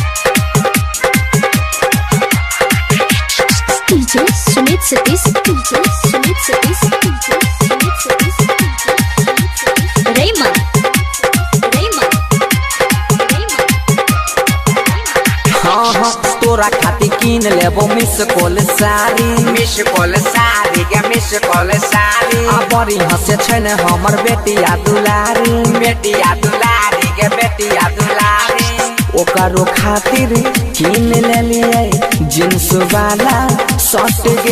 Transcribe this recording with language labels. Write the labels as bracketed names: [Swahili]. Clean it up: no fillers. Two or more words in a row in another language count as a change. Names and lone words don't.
[Bhojpuri] DJ Sumit Satish, DJ Sumit Satish, DJ Sumit Satish, Rayman, Rayman, Rayman. हाँ हाँ तोरा खाती कीन लेबो [English] miss call [Bhojpuri] साड़ी। [English] miss call [Bhojpuri] साड़ी के [English] miss call [Bhojpuri] साड़ी। [Maithili] आ बड़ी हंसे छै ने हमर बेटिया दुलारी। बेटिया दुलारी के बेटिया दुलारी। ओकरो खातिर कीन लेलिए जींस वाला शर्ट गे।